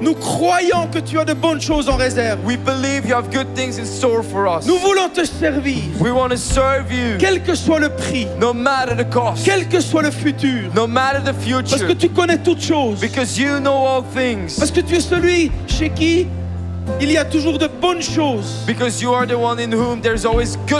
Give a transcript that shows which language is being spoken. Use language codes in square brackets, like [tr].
[fr] Nous croyons que tu as de bonnes choses en réserve. [en] We believe you have good things in store for us. [fr] Nous voulons te servir, [en] We want to serve you, [fr] quel que soit le prix, [en] no matter the cost, [fr] quel que soit le futur, [en] no matter the [fr] parce que [en] future, [fr] tu connais toutes choses, [en] because you know all things, [fr] parce que tu es celui chez qui il y a toujours de bonnes choses. [en] because you are the one in whom there's always good